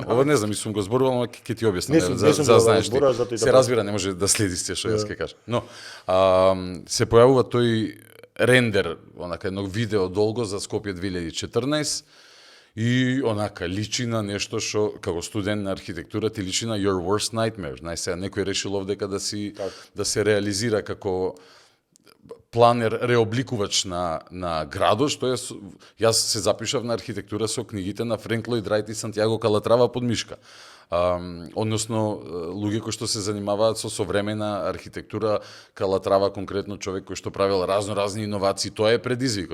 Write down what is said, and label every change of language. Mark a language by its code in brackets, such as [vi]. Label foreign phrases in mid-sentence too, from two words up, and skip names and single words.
[mk] Ова не знам, сум го зборувал, но ќе ти објаснам. За знаеш ти. Се разбира, не може да следиш тие што јас ќе кажам. Но се појавува тој рендер, онака едно видео долго за Скопје 2014 и онака личи на нешто што како студент на архитектура ти личи на [en] your worst nightmare. [mk] Сега некој решил овдека да се реализира како планер реобликувач на градот, што јас се запишав на архитектура со книгите на Френк Лојд Рајт и Сантјаго Калатрава под мишка. Односно луѓе кои што се занимаваат со современа архитектура, Калатрава конкретно човек кој што правил разни иновации, тоа е предизвик.